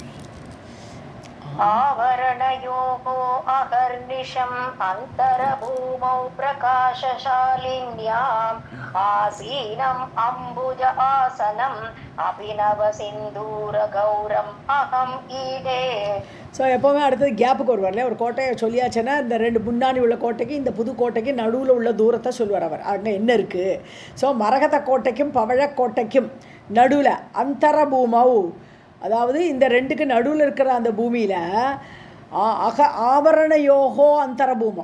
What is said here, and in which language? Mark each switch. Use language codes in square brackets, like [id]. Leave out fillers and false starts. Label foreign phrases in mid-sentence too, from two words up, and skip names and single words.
[sa] आवरणयोगो अहर्निशम् अन्तरभूमौ प्रकाशशालिन्याम् आसीनम् अम्बुज आसनम् अभिनवसिन्दूरगौरम् अहम् ईडे. [ta] ஸோ எப்போவுமே அடுத்தது கேப்புக்கு வருவார் இல்லையா. ஒரு கோட்டையை சொல்லியாச்சுன்னா இந்த ரெண்டு முன்னாடி உள்ள கோட்டைக்கு இந்த புது கோட்டைக்கு நடுவில் உள்ள தூரத்தை சொல்லுவார் அவர். அங்கே என்ன இருக்குது? ஸோ மரகத கோட்டைக்கும் பவழக்கோட்டைக்கும் நடுவில் அந்தரபூமௌ, அதாவது இந்த ரெண்டுக்கு நடுவில் இருக்கிற அந்த பூமியில் [sa] आवरणयोगो अन्तरभूमम्.